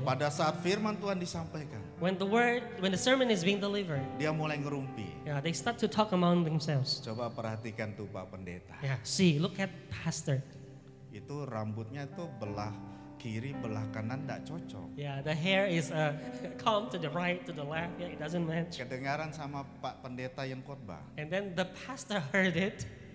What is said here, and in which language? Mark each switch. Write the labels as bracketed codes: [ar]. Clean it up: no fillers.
[id] Pada saat firman Tuhan disampaikan, [en] When the sermon is being delivered, [id] dia mulai ngerumpi. [en] yeah, they start to talk among themselves. [id] Coba perhatikan tuh Pak Pendeta. [en] Yeah, see, look at pastor. [id] Itu rambutnya tuh belah kiri, belah kanan enggak cocok. [en] Yeah, the hair is combed to the right, to the left. Yeah, it doesn't match. [id] Kedengaran sama Pak Pendeta yang khotbah. [en] And then the pastor heard it.